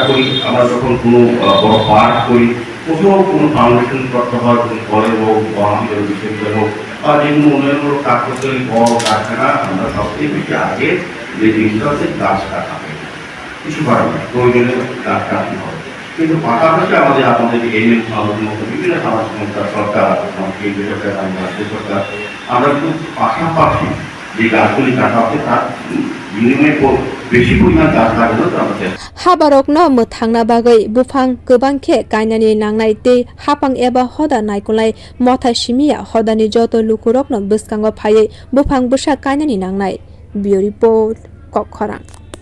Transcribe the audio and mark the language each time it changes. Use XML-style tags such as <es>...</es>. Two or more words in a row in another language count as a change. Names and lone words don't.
<bn>করি আমরা যখন কোনো বড় পার্ক করি কোথাও কোনো ফাউন্ডেশন করতে হয় কোনো কলেজ হোক মহাবিদ্যালয় বিশ্ববিদ্যালয় হোক বা যে কোনো উন্নয়নমূলক কাজ করতে হলে বড় কারখানা আমরা সবচেয়ে বেশি আগে যে জিনিসটা হচ্ছে গাছ কাটা হবে কিছু করার নয় প্রয়োজনে গাছ কাটতে হবে কিন্তু পাশাপাশি আমাদের এনএম সমাজের মতো বিভিন্ন সামাজিক সংস্থা সরকার কেন্দ্রীয় সরকার রাজ্য সরকার আমরা কিন্তু পাশাপাশি যে গাছগুলি কাটা হচ্ছে তার বিনিময়ে বেশি পরিমাণ গাছ লাগানো আমাদের</bn> <trp>Habarokno Muthangna Bagai Buphang Gobangkhe Kainani Nangnai te Hapang eba Hoda Naikolai Motha Shimia Hodani Joto Lukurokno Buskango Phaye Buphang Busa Kainani Nangnai</trp> <en>Bureau Report</en> <trp>Kokkhorang</trp>